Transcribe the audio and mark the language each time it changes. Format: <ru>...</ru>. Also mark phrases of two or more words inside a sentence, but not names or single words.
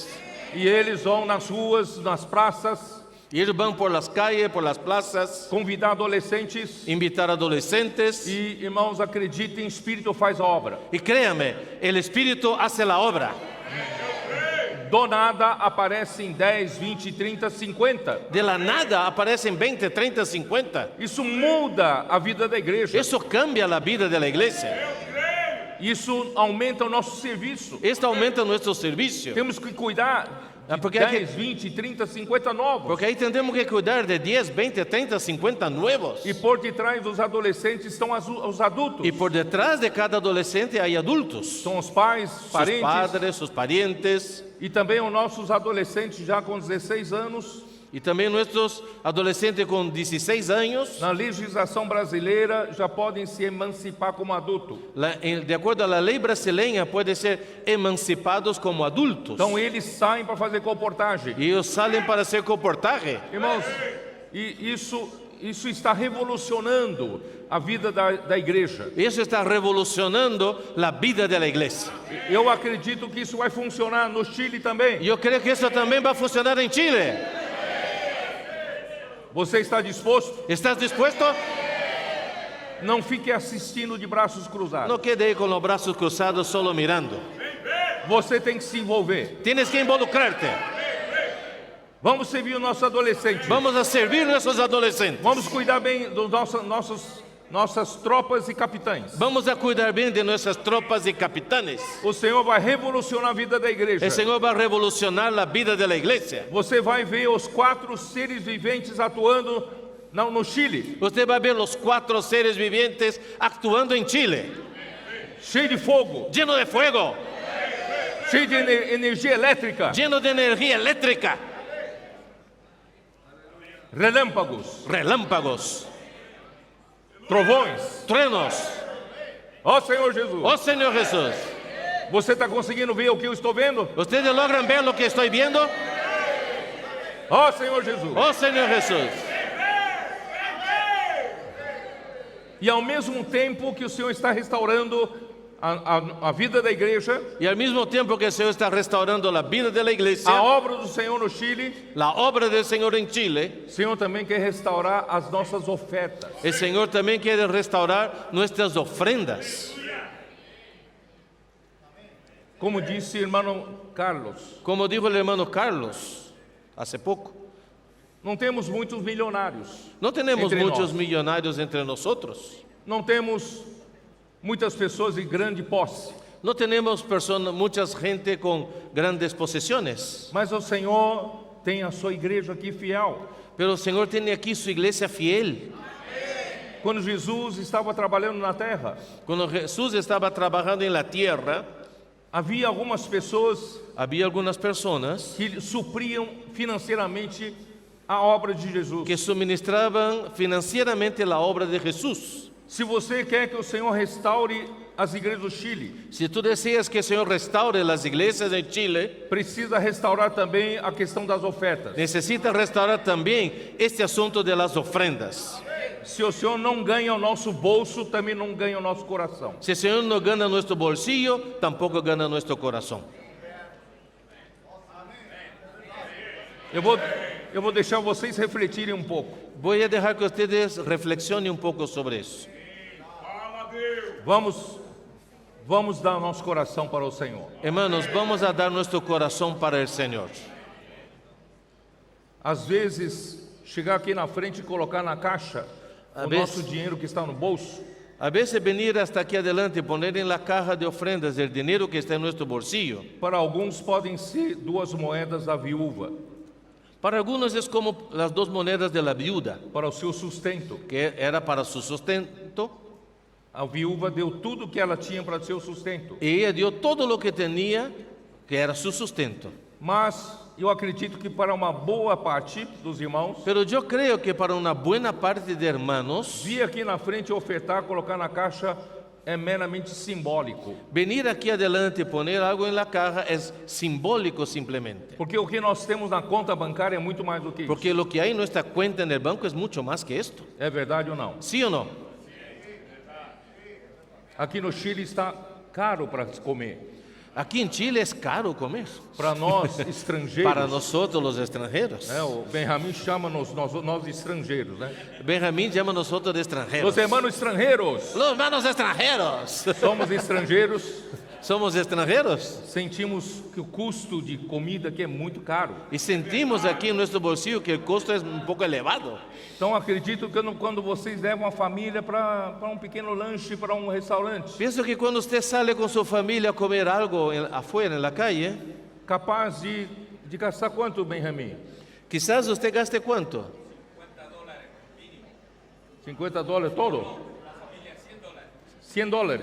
<pt>E eles vão nas ruas, nas praças,</pt> <es>Y ellos van por las calles, por las plazas,</es> <pt>convidar adolescentes.</pt> <es>invitar adolescentes.</es> <pt>E, irmãos, acreditem, o Espírito faz a obra.</pt> <es>Y créame, el Espíritu hace la obra.</es> <pt>Do nada aparecem 10, 20, 30, 50.</pt> <es>De la nada aparecen 20, 30, 50.</es> <pt>Isso muda a vida da igreja.</pt> <es>Eso cambia la vida de la iglesia.</es> <pt>Isso aumenta o nosso serviço.</pt> <es>Esto aumenta nuestro servicio.</es> <pt>Temos que cuidar de porque 10, 20, 30, 50 novos.</pt> <es>Porque ahí tendremos que cuidar de 10, 20, 30, 50 nuevos.</es> <pt>E por detrás dos adolescentes estão os adultos.</pt> <es>Y por detrás de cada adolescente hay adultos.</es> <pt>São os pais,</pt> <es>Sus</es> <pt>parentes.</pt> <es>padres, sus parientes.</es> <pt>E também os nossos adolescentes já com 16 anos.</pt> <es>Y también nuestros adolescentes con 16 años.</es> <pt>Na legislação brasileira já podem se emancipar como adulto.</pt> <es>De acuerdo a la ley brasileña, pueden ser emancipados como adultos.</es> <pt>Então eles saem para fazer comportagem.</pt> <es>Y ellos salen para hacer comportaje.</es> <pt>Irmãos, e isso está revolucionando a vida da igreja.</pt> <es>Eso está revolucionando la vida de la iglesia.</es> <pt>Eu acredito que isso vai funcionar no Chile também.</pt> <es>Yo creo que eso también va a funcionar en Chile.</es> <pt>Você está disposto?</pt> <es>¿Estás dispuesto?</es> <pt>Não fique assistindo de braços cruzados.</pt> <es>No quede ahí con los brazos cruzados solo mirando.</es> <pt>Você tem que se envolver.</pt> <es>Tienes que involucrarte.</es> <pt>Vamos servir o nosso adolescente.</pt> <es>Vamos a servir a nuestros adolescentes.</es> <pt>Vamos cuidar bem dos nossas tropas e capitães.</pt> <es>Vamos a cuidar bien de nuestras tropas y capitanes.</es> <pt>O Senhor vai revolucionar a vida da igreja.</pt> <es>El Señor va a revolucionar la vida de la iglesia.</es> <pt>Você vai ver os 4 seres viventes atuando no Chile.</pt> <es>Usted va a ver los 4 seres vivientes actuando en Chile.</es> <pt>Cheio de fogo,</pt> <es>Lleno de fuego,</es> <pt>cheio de energia elétrica,</pt> <es>lleno de energía eléctrica,</es> <pt>relâmpagos,</pt> <es>relámpagos,</es> <pt>trovões.</pt> <es>truenos.</es> <pt>Ó Senhor Jesus.</pt> <es>Oh Señor Jesús,</es> <pt>Você está conseguindo ver o que eu estou vendo?</pt> <es>¿ustedes logran ver lo que estoy viendo?</es> <pt>Ó Senhor Jesus.</pt> <es>Oh Señor Jesús.</es> <pt>E ao mesmo tempo que o Senhor está restaurando a vida da igreja,</pt> <es>Y al mismo tiempo que el Señor está restaurando la vida de la</es> <pt>a</pt> <es>iglesia,</es> <pt>obra do Senhor no Chile,</pt> <es>la obra del Señor en Chile,</es> <pt>o Senhor também quer restaurar as nossas ofertas.</pt> <es>el Señor también quiere restaurar nuestras ofrendas.</es> <pt>Como disse o irmão Carlos,</pt> <es>Como dijo el hermano Carlos hace poco,</es> <pt>não temos muitos milionários.</pt> <es>no tenemos</es> <pt>Entre</pt> <es>muchos</es> <pt>nós.</pt> <es>millonarios entre nosotros.</es> <pt>Não temos muitas pessoas de grande posse.</pt> <es>No tenemos mucha gente con grandes posesiones.</es> <pt>Mas o Senhor tem a sua igreja aqui fiel.</pt> <es>Pero el Señor tiene aquí su iglesia fiel.</es> <pt>Quando Jesus estava trabalhando na terra,</pt> <es>Cuando Jesús estaba trabajando en la tierra,</es> <pt>havia algumas pessoas</pt> <es>había algunas personas</es> <pt>que supriam financeiramente a obra de Jesus.</pt> <es>que suministraban financieramente la obra de Jesús.</es> <pt>Se você quer que o Senhor restaure as igrejas do Chile.</pt> <es>Si tú deseas que el Señor restaure las iglesias en Chile,</es> <pt>Precisa restaurar também a questão das ofertas.</pt> <es>necesita restaurar también este asunto de las ofrendas.</es> <pt>Se o Senhor não ganha o nosso bolso, também não ganha o nosso coração.</pt> <es>Si el Señor no gana nuestro bolsillo, tampoco gana nuestro corazón.</es> <pt>Eu vou deixar vocês refletirem um pouco.</pt> <es>Voy a dejar que ustedes reflexionen un poco sobre eso.</es> <pt>Vamos dar nosso coração para o Senhor.</pt> <es>Hermanos, vamos a dar nuestro corazón para el Señor.</es> <pt>Às vezes, chegar aqui na frente e colocar na caixa o nosso dinheiro que está no bolso,</pt> <es>A veces venir hasta aquí adelante y poner en la caja de ofrendas el dinero que está en nuestro bolsillo.</es> <pt>para alguns podem ser 2 moedas da viúva,</pt> <es>Para algunos es como las 2 monedas de la viuda,</es> <pt>para o seu sustento.</pt> <es>que era para su sustento.</es> <pt>A viúva deu tudo que ela tinha para seu sustento.</pt> <es>Y ella dio todo lo que tenía, que era su sustento.</es> <pt>Mas eu acredito que para uma boa parte dos irmãos,</pt> <es>Pero yo creo que para una buena parte de hermanos,</es> <pt>vir aqui na frente e ofertar, colocar na caixa é meramente simbólico.</pt> <es>venir aquí adelante y poner algo en la caja es simbólico simplemente.</es> <pt>Porque o que nós temos na conta bancária é muito mais do que isso.</pt> <es>Porque lo que hay en nuestra cuenta en el banco es mucho más que esto.</es> <pt>É verdade ou não?</pt> <es>¿Sí o no?</es> <pt>Aqui no Chile está caro para comer.</pt> <es>Aquí en Chile es caro comer.</es> <pt>Para nós estrangeiros,</pt> <es>Para nosotros los extranjeros.</es> <pt>o Benjamin chama nós estrangeiros, né?</pt> <es>Benjamín llama a nosotros de extranjeros.</es> <pt>Os irmãos estrangeiros,</pt> <es>Los hermanos extranjeros.</es> <pt>somos estrangeiros,</pt> <es>Somos extranjeros</es> <pt>sentimos que o custo de comida aqui é muito caro.</pt> <es>y sentimos aquí en nuestro bolsillo que el costo es un poco elevado.</es> <pt>Então acredito que quando vocês levam a família para um pequeno lanche, para um restaurante,</pt> <es>Pienso que cuando usted sale con su familia a comer algo afuera en la calle,</es> <pt>capaz de gastar quanto, Benjamin?</pt> <es>quizás usted gaste ¿cuánto?</es> <pt>$50 todo?</pt> <es>$100.</es>